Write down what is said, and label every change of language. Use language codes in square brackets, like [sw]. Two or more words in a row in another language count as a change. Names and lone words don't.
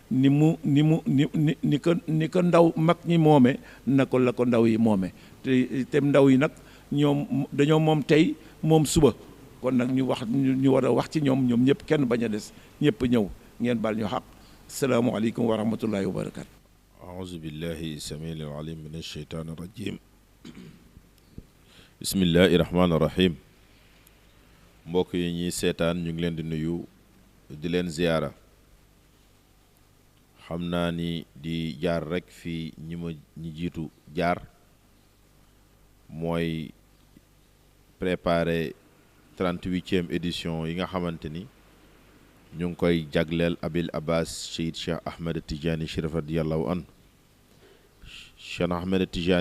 [wo] ni ko ndaw mag ñi moome na ko la ko ndaw yi moome te ndaw yi nag ñoom dañoo moom tey moom suba kon nag ñu war a wax ci ñoom ñëpp kenn bañ a des ñëpp ñëw ngeen baal ñu xaq [ar] السلام عليكم ورحمة الله وبركاته أعوذ بالله السميع العليم من الشيطان الرجيم بسم الله الرحمن الرحيم [wo] mbokk yi ñuy seetaan ñu ngi leen di nuyu di leen ziyaara xam naa ni di jaar rek fii ñi jiitu jaar mooy préparer 38e édition yi nga xamante ni ñu ngi koy jagleel Abil Abbas Seyid Cheikh Ahmed Tidiane Chérif [ar] رضي الله عنه [wo] Cheikh Ahmed Tidiane